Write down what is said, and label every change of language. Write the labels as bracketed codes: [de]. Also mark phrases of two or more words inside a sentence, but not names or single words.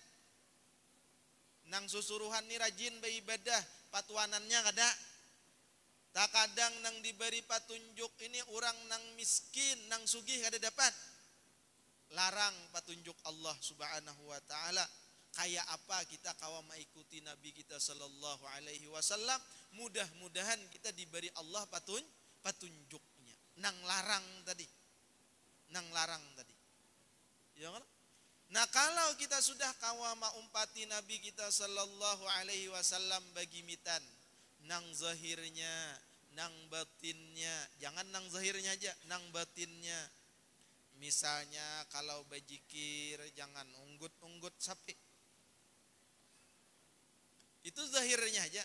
[bjn] Nang susuruhan ni rajin beribadah, patuanannya kada. Tak kadang nang diberi petunjuk ini orang nang miskin, nang sugih kada dapat. Larang petunjuk Allah [ar] سبحانه وتعالى. [bjn] Kayak apa kita kawa mengikuti Nabi kita [ar] صلى الله عليه وسلم, [bjn] mudah-mudahan kita diberi Allah petunjuknya. Nang larang tadi. Ya kan? Nah, kalau kita sudah kawa maumpati Nabi kita [ar] صلى الله عليه وسلم [bjn] bagi mitan, nang zahirnya, nang batinnya, jangan nang zahirnya aja, nang batinnya. Misalnya kalau bajikir jangan unggut-unggut sapi. Itu zahirnya aja.